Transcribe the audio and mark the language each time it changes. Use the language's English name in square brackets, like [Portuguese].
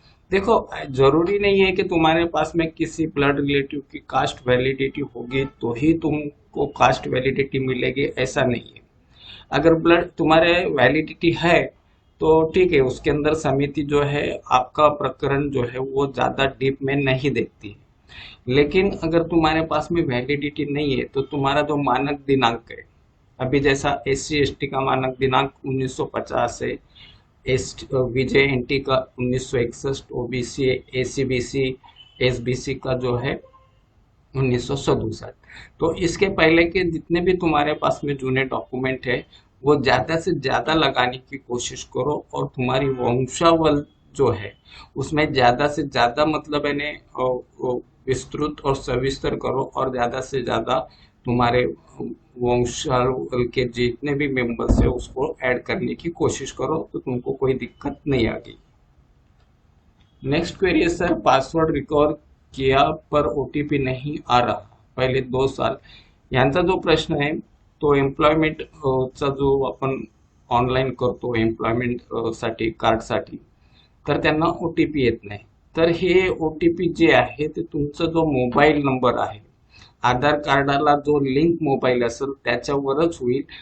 [Hindi] देखो, जरूरी नहीं है कि तुम्हारे पास में किसी ब्लड रिलेटिव की कास्ट वैलिडिटी होगी तो ही तुमको कास्ट वैलिडिटी मिलेगी, ऐसा नहीं है. अगर ब्लड तुम्हारे वैलिडिटी है तो ठीक है, उसके अंदर समिति जो है आपका प्रकरण जो है वो ज्यादा डीप में नहीं देखती है. लेकिन अगर तुम्हारे पास में वैलिडिटी नहीं है तो तुम्हारा जो मानक दिनांक है, अभी जैसा SC ST का मानक दिनांक 1950 है, एस विजय एनटी का 1961, OBC ACBC SBC का जो है 1967. तो इसके पहले के जितने भी तुम्हारे पास में जूने डॉक्यूमेंट है वो ज्यादा से ज्यादा लगाने की कोशिश करो और तुम्हारी वंशावल जो है उसमें ज्यादा से ज्यादा मतलब यानी विस्तृत और सविस्तर करो और ज्यादा से ज्यादा तुम्हारे वंशावल के जितने भी मेंबर्स है उसको ऐड करने की कोशिश करो तो तुमको कोई दिक्कत नहीं आएगी. नेक्स्ट क्वेरी है सर, पासवर्ड रिकवर किया पर OTP नहीं आ रहा, पहिले 2 साल. [Marathi] यांचा जो प्रश्न आहे तो एम्प्लॉयमेंट चा जो आपण ऑनलाईन करतो एम्प्लॉयमेंट साठी कार्डसाठी, तर त्यांना OTP येत नाही. तर हे OTP जे आहे ते तुमचा जो मोबाईल नंबर आहे, आधार कार्डाला जो लिंक मोबाईल असेल त्याच्यावरच होईल.